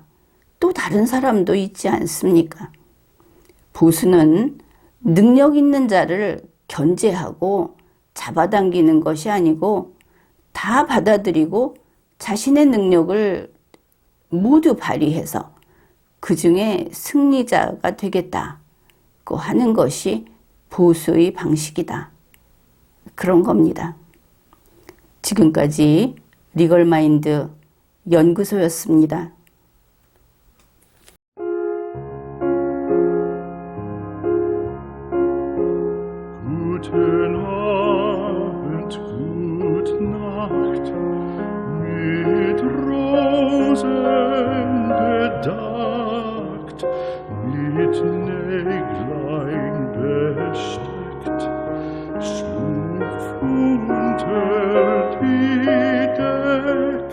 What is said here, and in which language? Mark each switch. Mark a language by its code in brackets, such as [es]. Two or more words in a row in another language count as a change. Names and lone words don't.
[ko] 또 다른 사람도 있지 않습니까? 보수는 능력 있는 자를 견제하고 잡아당기는 것이 아니고 다 받아들이고 자신의 능력을 모두 발휘해서 그 중에 승리자가 되겠다고 하는 것이 보수의 방식이다. 그런 겁니다. 지금까지 리걸마인드 연구소였습니다. [de] Guten Abend, gute Nacht, mit Rosen bedeckt, mit Näglein besteckt, schlupf unter die Deck.